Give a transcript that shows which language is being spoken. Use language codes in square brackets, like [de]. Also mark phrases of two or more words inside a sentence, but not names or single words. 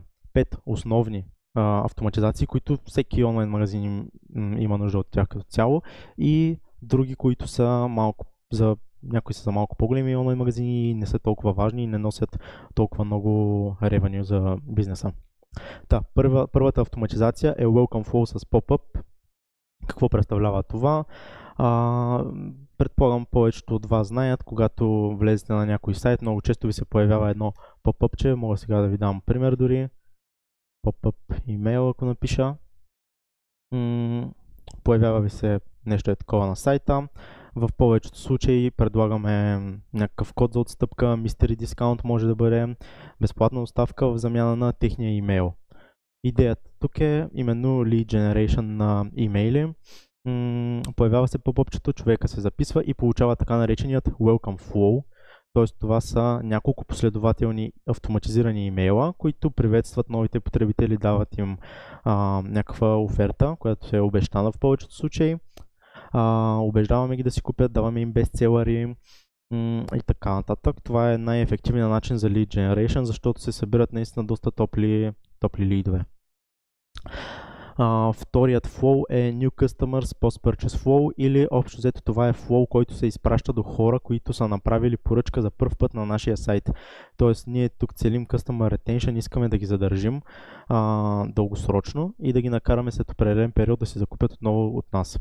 [bg] 5 основни автоматизации, които всеки онлайн магазин има нужда от тях като цяло, и други, които са малко някои са за малко по-големи онлайн магазини и не са толкова важни и не носят толкова много ревеню за бизнеса. Първата автоматизация е [en] Welcome Flow [bg] с Pop-up. Какво представлява това? Предполагам, повечето от вас знаят, когато влезете на някой сайт, много често ви се появява едно pop-upче. Мога сега да ви дам пример дори. Pop-up имейл, ако напиша. Появява ви се нещо такова на сайта. В повечето случаи предлагаме някакъв код за отстъпка, [en] mystery discount [bg] може да бъде, безплатна доставка в замяна на техния имейл. Идеята тук е именно [en] lead generation [bg] на имейли. Появява се pop-upчето, човека се записва и получава така нареченият [en] Welcome Flow. [bg] Т.е. това са няколко последователни автоматизирани имейла, които приветстват новите потребители, дават им някаква оферта, която се е обещана в повечето случаи. Убеждаваме ги да си купят, даваме им бестселъри и така нататък. Това е най-ефективният начин за [en] lead generation, [bg] защото се събират наистина доста топли лидове. Вторият flow е [en] New Customers Post-Purchase Flow, [bg] или общо взето това е flow, който се изпраща до хора, които са направили поръчка за първ път на нашия сайт. Тоест ние тук целим [en] Customer Retention, [bg] искаме да ги задържим дългосрочно и да ги накараме след определен период да се закупят отново от нас.